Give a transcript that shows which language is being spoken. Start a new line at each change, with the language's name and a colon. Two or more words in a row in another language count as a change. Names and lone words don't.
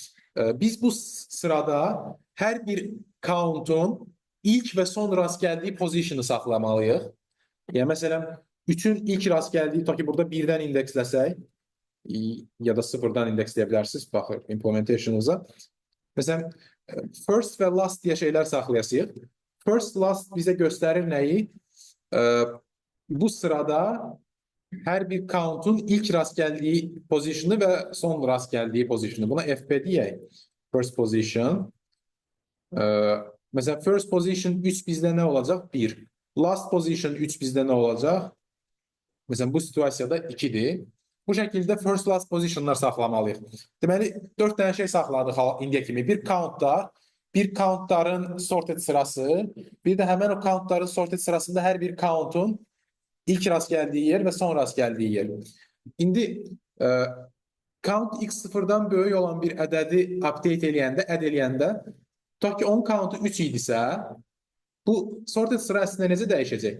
Azerbaijani: Biz bu sırada hər bir count'un ilk və son rast gəldiyi position'ı saxlamalıyıq. Yəni məsələn 3-ün ilk rast gəldiyi, ta ki burada 1-dən indeksləsək ya da 0-dan indeksləyə bilərsiniz, baxır implementation'uza. Məsələn first və last deyə şeylər saxlayasıyıq.
English: First, last
Azerbaijani: bizə göstərir nəyi? Bu sırada hər bir count'un ilk rast gəldiyi position'ı və son rast gəldiyi position'ı. Buna FP deyək.
English: First position.
Azerbaijani: Məsələn,
English: first position
Azerbaijani: 3 bizdə nə olacaq? 1.
English: Last position
Azerbaijani: 3 bizdə nə olacaq? Məsələn, bu situasiyada 2-dir. Bu şəkildə
English: first, last
Azerbaijani: positionlar saxlamalıyıq. Deməli, 4 dənə şey saxladıq indiyə kimi. Bir count'da, bir count'ların sorted sırası, bir də həmən o count'ların sorted sırasında hər bir count'un ilk rast gəldiyi yer və son rast gəldiyi yer. İndi count x 0-dan böyük olan bir ədədi update eləyəndə, tutaq ki, onun countu 3 idisə, bu sorted sıra əslində necə dəyişəcək?